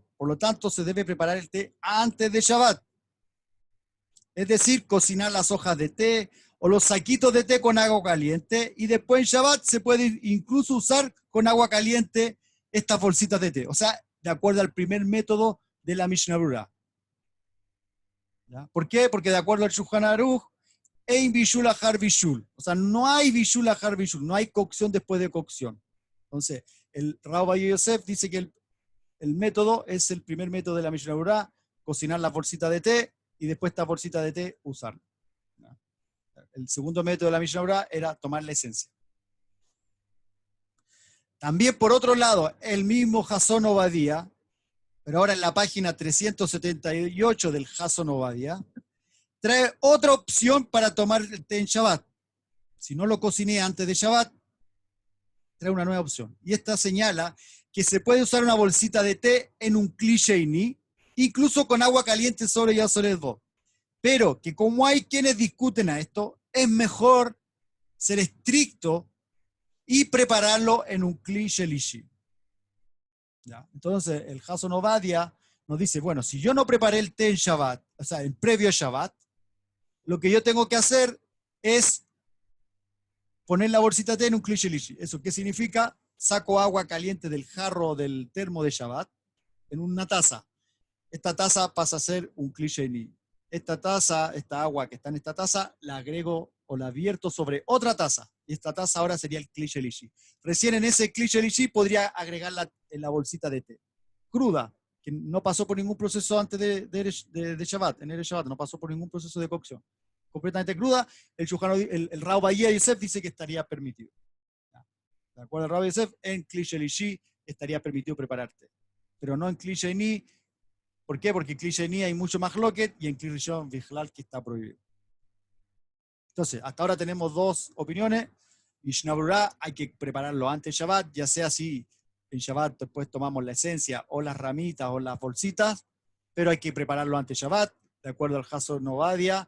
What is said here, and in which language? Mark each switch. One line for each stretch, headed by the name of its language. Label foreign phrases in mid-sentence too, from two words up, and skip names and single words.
Spanish: Por lo tanto, se debe preparar el té antes de Shabbat. Es decir, cocinar las hojas de té o los saquitos de té con agua caliente y después en Shabbat se puede incluso usar con agua caliente estas bolsitas de té. O sea, de acuerdo al primer método de la Mishnah Brura. ¿Ya? ¿Por qué? Porque de acuerdo al Shulchan Aruch,
Hebrew: אין בישול אחר בישול.
Spanish: O sea, no hay
Hebrew: בישול אחר בישול,
Spanish: no hay cocción después de cocción. Entonces, el Rabbi Yosef dice que el método es el primer método de la Mishnah Brura, cocinar las bolsitas de té y después esta bolsita de té usarla. el segundo método de la Mishnah Berurah era tomar la esencia. También, por otro lado, el mismo Jasón Obadía, pero ahora en la página 378 del Jasón Obadía, trae otra opción para tomar el té en Shabbat. Si no lo cociné antes de Shabbat, trae una nueva opción. Y esta señala que se puede usar una bolsita de té en un
Hebrew: כלי שני,
Spanish: incluso con agua caliente sobre Yasoledbo. Pero que como hay quienes discuten a esto, es mejor ser estricto y prepararlo en un
Hebrew: כלי שלישי.
Spanish: ¿Ya? Entonces, el Jasón Obadía nos dice, bueno, si yo no preparé el té en Shabbat, o sea, en previo Shabbat, lo que yo tengo que hacer es poner la bolsita de té en un
Hebrew: כלי שלישי.
Spanish: ¿Eso qué significa? Saco agua caliente del jarro del termo de Shabbat en una taza. Esta taza pasa a ser un
Hebrew: כלי שני.
Spanish: Esta taza, esta agua que está en esta taza, la agrego o la vierto sobre otra taza. Y esta taza ahora sería el
Hebrew: כלי שלישי.
Spanish: Recién en ese
Hebrew: כלי שלישי
Spanish: podría agregar la bolsita de té cruda, que no pasó por ningún proceso antes de Shabbat, en el Shabbat, no pasó por ningún proceso de cocción. Completamente cruda, el Rav Bahía Yosef dice que estaría permitido. De acuerdo al Rav Yosef, en
Hebrew: כלי שלישי
Spanish: estaría permitido prepararte, pero no en
Hebrew: כלי שני.
Spanish: ¿Por qué? Porque en
Hebrew: כלי שני
Spanish: hay mucho más loquet y en
Hebrew: כלי ראשון
Spanish: vichlal que está prohibido. Entonces, hasta ahora tenemos dos opiniones. Mishnah Berurah hay que prepararlo antes de Shabbat, ya sea si en Shabbat después tomamos la esencia o las ramitas o las bolsitas, pero hay que prepararlo antes de Shabbat, de acuerdo al Jasón Obadía.